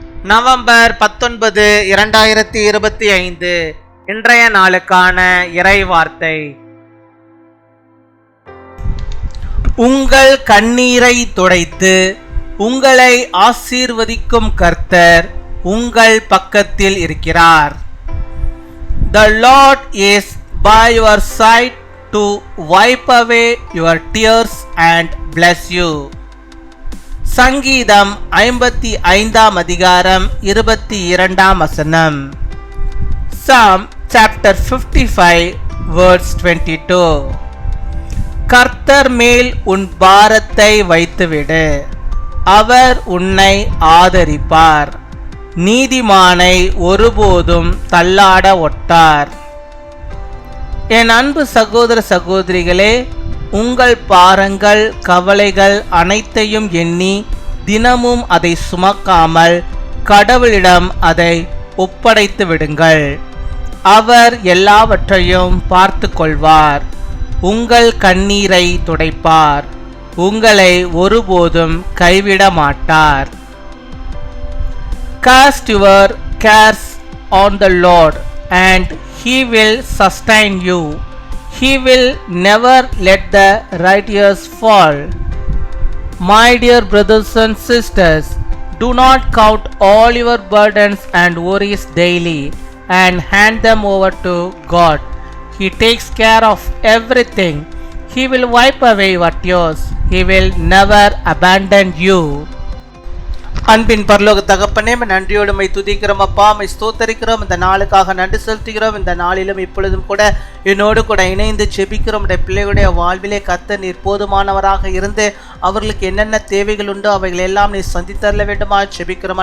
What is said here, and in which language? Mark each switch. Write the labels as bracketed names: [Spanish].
[Tamil] November 19, 2025 இன்றைய நாளுக்கான இறை வார்த்தை. உங்கள் கண்ணீரை துடைத்து உங்களை ஆசீர்வதிக்கும் கர்த்தர் உங்கள் பக்கத்தில் இருக்கிறார். [English] The Lord is by your side to wipe away your tears and bless you. [Tamil] சங்கீதம் 55 அதிகாரம் 22 வசனம். [English] Psalm chapter 55 verse 22. [Tamil] கர்த்தர் மேல் உன் பாரத்தை வைத்துவிடு, அவர் உன்னை ஆதரிப்பார், நீதிமானை ஒருபோதும் தள்ளாட ஒட்டார். என் அன்பு சகோதர சகோதரிகளே, உங்கள் பாரங்கள் கவலைகள் அனைத்தையும் எண்ணி தினமும் அதை சுமக்காமல் கடவுளிடம் அதை ஒப்படைத்து விடுங்கள். அவர் எல்லாவற்றையும் பார்த்து கொள்வார், உங்கள் கண்ணீரை துடைப்பார், உங்களை ஒருபோதும் கைவிட மாட்டார். [English] Cast your cares on the Lord and He will sustain you. He will never let the righteous fall. My dear brothers and sisters, do not count all your burdens and worries daily and hand them over to God. He takes care of everything. He will wipe away your tears. He will never abandon you. [Tamil] அன்பின் பரலோக தகப்பனே, நன்றியோடு my துதிக்கிறோம் அப்பா, my ஸ்தோத்தரிக்கிறோம். இந்த நாளுக்காக நன்றி செலுத்துகிறோம். இந்த நாளிலும் இப்பொழுதும் கூட என்னோடு கூட இணைந்து ஜெபிக்கிறோம். பிள்ளைகளுடைய வாழ்விலே கர்த்தர் நீர் போதுமானவராக இருந்து அவர்களுக்கு என்னென்ன தேவைகள் உண்டோ அவைகள் எல்லாம் நீர் சந்தித்தரல வேண்டுமா ஜெபிக்கிறோம்.